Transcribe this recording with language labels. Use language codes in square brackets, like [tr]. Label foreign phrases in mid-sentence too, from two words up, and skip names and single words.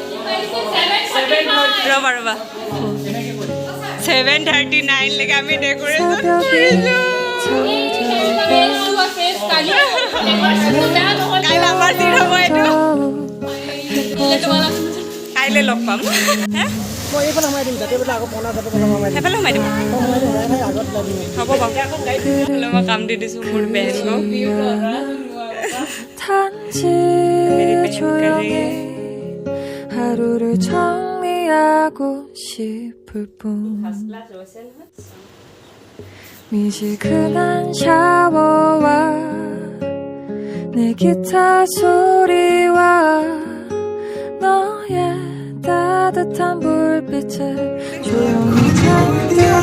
[as] ৰ'বা ৰ'বা 7:39 লৈকে আমি ডেক'ৰেশ্যন কৰিছোঁ কাইলৈ আমাৰ দিন হ'ব এইটো কাইলৈ লগ পাম সেইফালে সোমাই দিম হ'ব বাৰু মই কাম দি দিছোঁ মোৰ বেহেনক [ko] 단지 조용히 하루를 정리하고 싶을 뿐. 미지근한 샤워와 내 기타 소리와 너의 따뜻한 불빛에 조용히 잠들고.